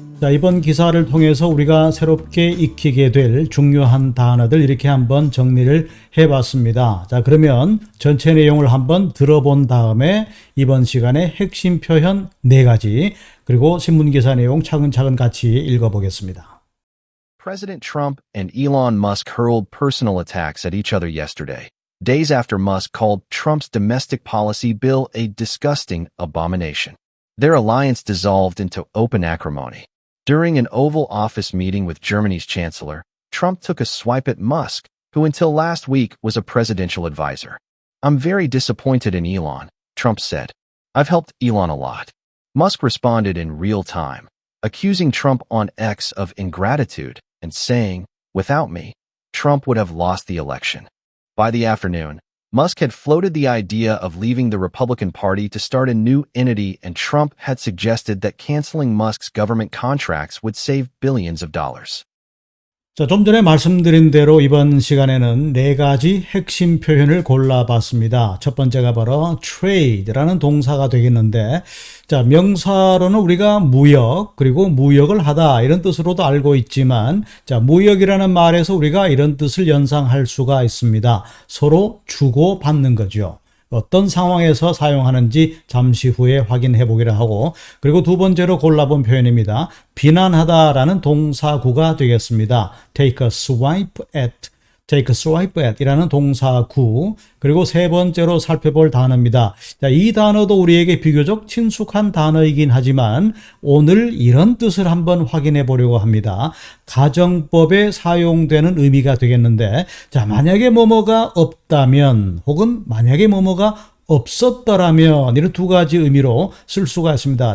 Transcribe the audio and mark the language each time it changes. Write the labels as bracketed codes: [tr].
[ko] 자, 이번 기사를 통해서 우리가 새롭게 익히게 될 중요한 단어들 이렇게 한번 정리를 해봤습니다. 자, 그러면 전체 내용을 한번 들어본 다음에 이번 시간에 핵심 표현 4가지 그리고 신문기사 내용 차근차근 같이 읽어보겠습니다. [en] President Trump and Elon Musk hurled personal attacks at each other yesterday, days after Musk called Trump's domestic policy bill a disgusting abomination. Their alliance dissolved into open acrimony. During an Oval Office meeting with Germany's chancellor, Trump took a swipe at Musk, who until last week was a presidential advisor. "I'm very disappointed in Elon," Trump said. "I've helped Elon a lot." Musk responded in real time, accusing Trump on X of ingratitude and saying, "Without me, Trump would have lost the election." By the afternoon, Musk had floated the idea of leaving the Republican Party to start a new entity, and Trump had suggested that canceling Musk's government contracts would save billions of dollars. [ko] 자, 좀 전에 말씀드린 대로 이번 시간에는 4가지 핵심 표현을 골라봤습니다. 첫 번째가 바로 trade라는 동사가 되겠는데, 자, 명사로는 우리가 무역, 그리고 무역을 하다 이런 뜻으로도 알고 있지만, 자, 무역이라는 말에서 우리가 이런 뜻을 연상할 수가 있습니다. 서로 주고받는 거죠. 어떤 상황에서 사용하는지 잠시 후에 확인해 보기로 하고, 그리고 두 번째로 골라본 표현입니다. 비난하다라는 동사구가 되겠습니다. [en] take a swipe at [ko] 이라는 동사구. 그리고 세 번째로 살펴볼 단어입니다. 자, 이 단어도 우리에게 비교적 친숙한 단어이긴 하지만 오늘 이런 뜻을 한번 확인해 보려고 합니다. 가정법에 사용되는 의미가 되겠는데, 자, 만약에 뭐뭐가 없다면 혹은 만약에 뭐뭐가 없었더라면 이런 두 가지 의미로 쓸 수가 있습니다.